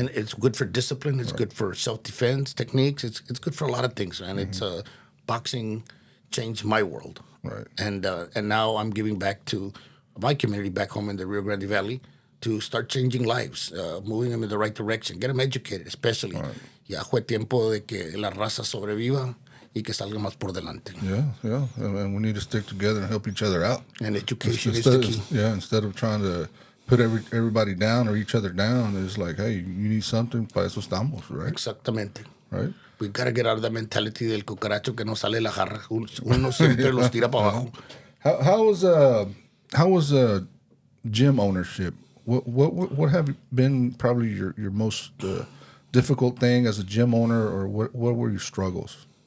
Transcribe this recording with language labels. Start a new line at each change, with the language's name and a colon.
English: And it's good for discipline. It's good for self-defense techniques. It's good for a lot of things, man. It's boxing changed my world. Right. And now I'm giving back to my community back home in the Rio Grande Valley to start changing lives, moving them in the right direction, get them educated, especially.
Spanish: Ya fue tiempo de que la raza sobreviva y que salga más por delante.
English: Yeah. And we need to stick together and help each other out. And education is the key. Instead of trying to put everybody down or each other down, it's like, hey, you need something,
Spanish: para eso estamos,
English: right?
Spanish: Exactamente.
English: Right? We gotta get out of the mentality
Spanish: del cucaracho que no sale la jarra. Uno siempre los tira para abajo.
English: How was gym ownership? What have been probably your most difficult thing as a gym owner, or what were your struggles?